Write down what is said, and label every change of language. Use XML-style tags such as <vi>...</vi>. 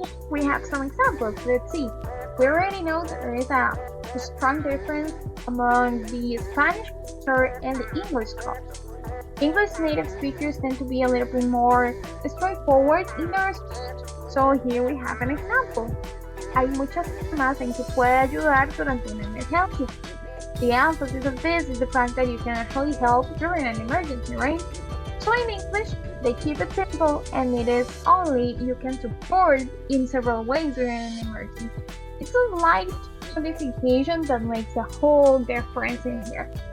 <en>We have some examples. Let's see. We already know that there is a strong difference among the Spanish culture and the English culture. English native speakers tend to be a little bit more straightforward in their speech. So here we have an example.</en> <es>Hay muchas formas en que puede ayudar durante una emergencia.</es> <en>The emphasis of this is the fact that you can actually help during an emergency, right? So in English, they keep it simple, and it is only you can support in several ways during an emergency. It's a light modification that makes a whole difference in here.</en>